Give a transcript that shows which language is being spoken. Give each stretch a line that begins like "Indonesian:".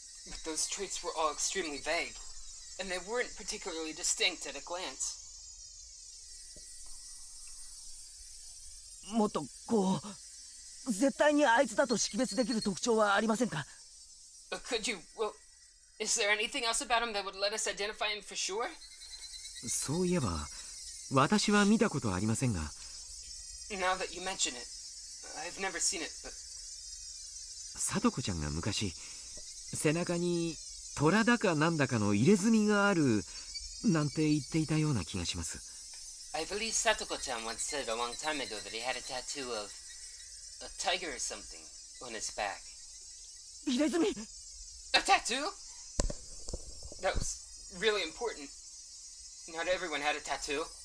English: But those traits were all extremely vague, and they weren't particularly distinct at a glance.
Japanese: もっとこう絶対にあいつだと識別できる特徴はありませんか？
English: Could you, well, is there anything else about him that would let us identify him for sure?
Japanese: そういえば私は見たことありませんが、
English: Now that you mention it, I've never seen it, but
Japanese: さとこちゃんが昔背中に虎だかなんだかの入れ墨があるなんて言っていたような気がします。
English: I believe Satoko-chan once said a long time ago that he had a tattoo of a tiger or something on his back.
Japanese: 入れ墨
English: A tattoo? That was really important. Not everyone had a tattoo.